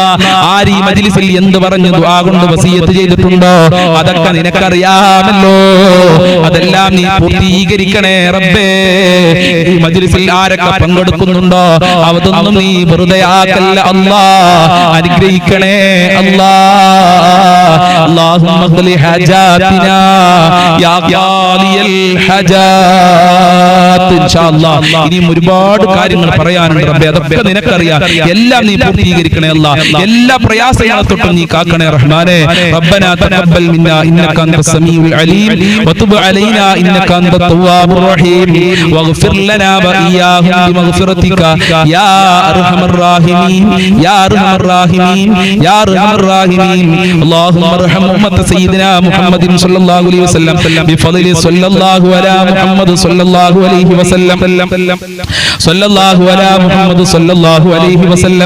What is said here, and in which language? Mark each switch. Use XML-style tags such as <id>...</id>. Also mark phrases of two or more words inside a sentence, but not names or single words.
<ml>ആര് ഈ മജ്ലിസിൽ എന്ത് പറഞ്ഞു ദുആ കൊണ്ട് വസിയത്ത് ചെയ്തിട്ടുണ്ടോ അതൊക്കെ നിനക്കറിയാമല്ലോ. അതെല്ലാം നീ പൂർത്തീകരിക്കണേ റബ്ബേ. ഈ മജ്ലിസിൽ ആരൊക്കെ പങ്കെടുക്കുന്നുണ്ടോ അതൊന്നും നീ വെറുതെ ആക്കല്ല അല്ലാ. അനുഗ്രഹിക്കണേ അല്ലാ.</ml> <ar>اللهم اقض حاجاتنا يا قاضي الحاجات.</ar> <ml>ഇൻഷാല്ലാ ഇനിയും ഒരുപാട് കാര്യങ്ങൾ പറയാനുണ്ട് റബ്ബേ. അതൊക്കെ നിനക്കറിയാം. എല്ലാം നീ പൂർത്തീകരിക്കണേ അല്ലാ. എല്ലാ പ്രയാസങ്ങളെ തൊട്ടും നീ കാക്കണേ റഹ്മാനേ.</ml> <ar>ربنا تقبل منا انك انت السميع العليم وتب علينا انك انت التواب الرحيم واغفر لنا واياهم بمغفرتك يا ارحم الراحمين يا ارحم الراحمين يا ارحم الراحمين. اللهم ارحم امه سيدنا محمد صلى الله عليه وسلم بفضل صلى الله على محمد صلى الله عليه وسلم صلى الله على محمد صلى الله عليه وسلم.</ar>